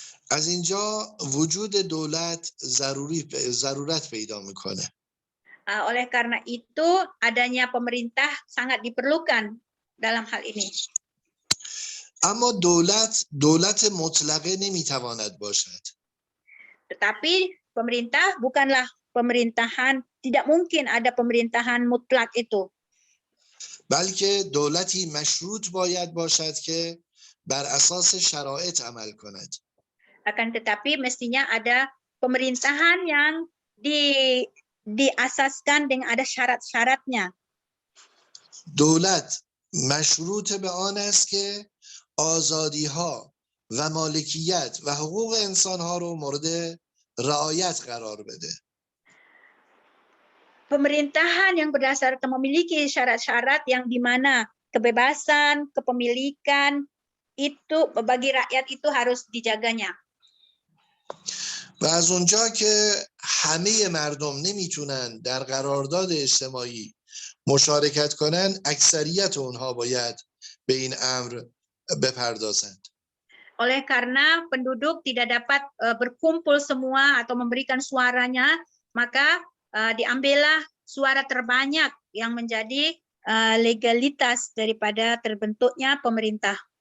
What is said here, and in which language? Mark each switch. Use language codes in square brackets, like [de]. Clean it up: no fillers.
[fa] از اینجا وجود دولت ضرورت پیدا میکنه. [id] Oleh karena itu adanya pemerintah sangat diperlukan dalam hal ini. [fa] اما دولت مطلقه نمیتواند باشد. [id] Tetapi pemerintah bukanlah pemerintahan, tidak mungkin ada pemerintahan mutlak itu. [fa] بلکه دولتی مشروط باید باشد که بر اساس شرایط عمل کند. [id] Akan tetapi mestinya ada pemerintahan yang diasaskan dengan ada syarat-syaratnya. [fa] دولت مشروط به آن است که آزادی‌ها و مالکیت و حقوق انسان‌ها رو مورد رعایت قرار بده. [id] Pemerintahan yang berdasarkan memiliki syarat-syarat yang di mana kebebasan, kepemilikan itu bagi rakyat itu harus dijaganya. [fa] و از اونجا که همه مردم نمیتونن در قرارداد اجتماعی مشارکت کنن، اکثریت اونها باید به این امر بپردازند. [id] Oleh karena penduduk tidak dapat berkumpul semua atau memberikan suaranya, maka diambillah suara terbanyak yang menjadi legalitas daripada terbentuknya pemerintah.